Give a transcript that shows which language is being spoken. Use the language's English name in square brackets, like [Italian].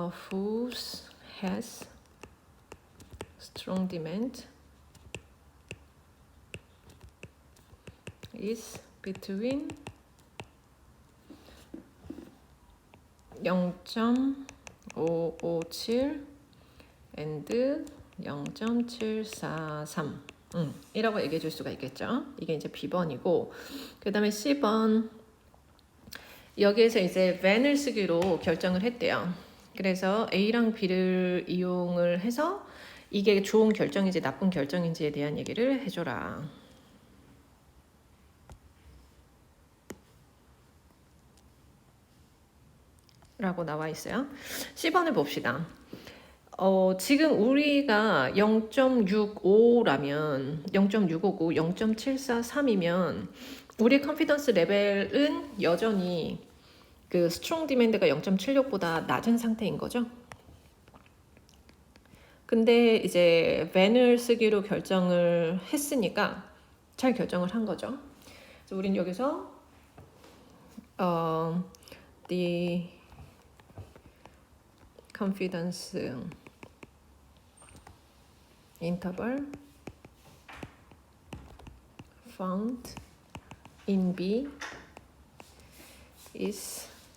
[English] whose has strong demand is between 0.557 and 0.743 [Korean] 이라고 얘기해 줄 수가 있겠죠. 이게 이제 B번이고, 그 다음에 C번, 여기에서 이제 than을 쓰기로 결정을 했대요. 그래서 A랑 B를 이용을 해서 이게 좋은 결정인지 나쁜 결정인지에 대한 얘기를 해줘라 라고 나와 있어요. C번을 봅시다. 지금 우리가 0.65라면 0.659, 0.743이면 우리 컨피던스 레벨은 여전히 그 스트롱 디맨드가 0.76보다 낮은 상태인 거죠. 근데 이제 than을 쓰기로 결정을 했으니까 잘 결정을 한 거죠. 그래서 우린 여기서 [English] the confidence interval found in B is